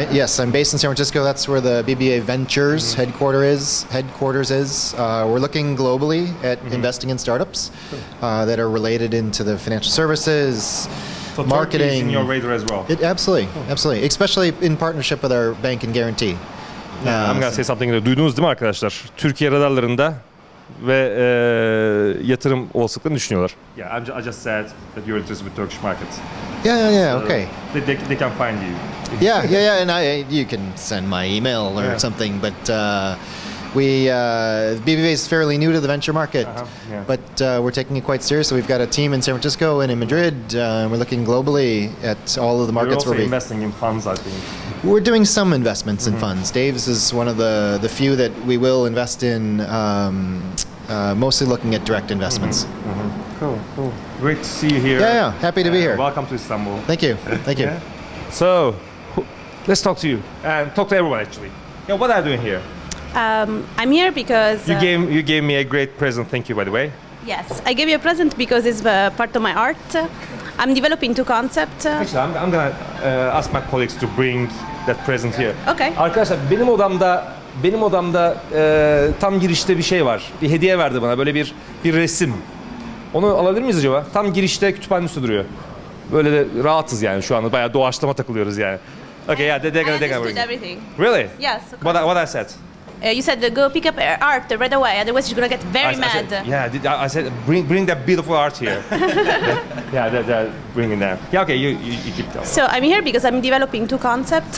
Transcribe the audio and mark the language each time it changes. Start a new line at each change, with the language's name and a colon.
English: Yes, I'm based in San Francisco. That's where the BBA Ventures headquarters is. We're looking globally at investing in startups that are related into the financial services, So marketing. Turkey is in your radar as well. Absolutely, especially in partnership with our bank and guarantee. I'm gonna say something.
Turkish: Duydunuz değil mi arkadaşlar? Türkiye radarlarında ve yatırım olasılıklarını düşünüyorlar.
English: Yeah, I just said that you're interested with Turkish market. Yeah. Okay. They can find you. Yeah. And you can send my email or something, but BBVA is fairly new to the venture market, but we're taking it quite seriously. We've got a team in San Francisco and in Madrid. We're looking globally at all of the markets. You're also investing in funds, I think. We're doing some investments in funds. Dave's is one of the few that we will invest in, mostly looking at direct investments. Cool. Great to see you here. Yeah. Happy to be here. Welcome to Istanbul. Thank you. Yeah. So, let's talk to you and talk to everyone actually. What are you doing here? I'm here because You gave me a great present. Thank you, by the way. Yes, I gave you a present because it's part of my art. I'm developing two concepts. Actually, I'm gonna ask my colleagues to bring that present here. Okay.
Turkish: Arkadaşlar benim odamda tam girişte bir şey var. Bir hediye verdi bana böyle bir resim. Onu alabilir miyiz acaba? Tam girişte kütüphanenin üstü duruyor. Böyle de rahatız yani şu anda bayağı doğaçlama takılıyoruz yani.
English: Okay, yeah, they're gonna understood everything. Really? Yes, of course. What I said? You said go pick up art right away, otherwise you're gonna get very mad. I said bring that beautiful art here. Yeah, they're bringing that. Yeah, okay, you keep going. So I'm here because I'm developing two concepts.